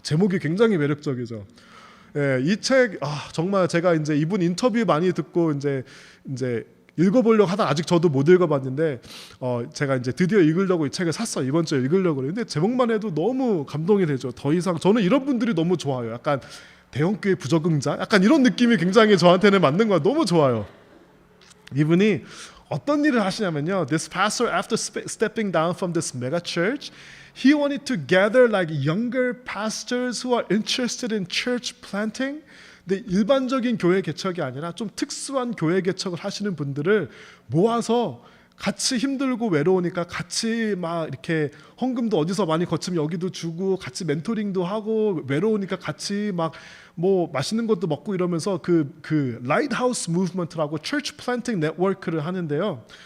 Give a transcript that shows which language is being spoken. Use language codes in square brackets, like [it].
[ko] 제목이 굉장히 매력적이죠. 예, 이 책 정말 제가 이제 이분 인터뷰 많이 듣고 이제 읽어보려고 하다 아직 저도 못 읽어봤는데 제가 이제 드디어 읽으려고 이 책을 샀어요. 이번 주에 읽으려고 그랬는데 제목만 해도 너무 감동이 되죠. 더 이상 저는 이런 분들이 너무 좋아요. 약간 대형교회 부적응자 약간 이런 느낌이 굉장히 저한테는 맞는 거예요. 너무 좋아요. 이분이 어떤 일을 하시냐면요, [en] this pastor after stepping down from this mega church, he wanted to gather like younger pastors who are interested in church planting. [ko] 근데 일반적인 교회 개척이 아니라 좀 특수한 교회 개척을 하시는 분들을 모아서 같이 힘들고 외로우니까 같이 막 이렇게 헌금도 어디서 많이 거치면 여기도 주고 같이 멘토링도 하고 외로우니까 같이 막 뭐 맛있는 것도 먹고 이러면서 그 라이트하우스 무브먼트라고 처치 플랜팅 네트워크를 하는데요.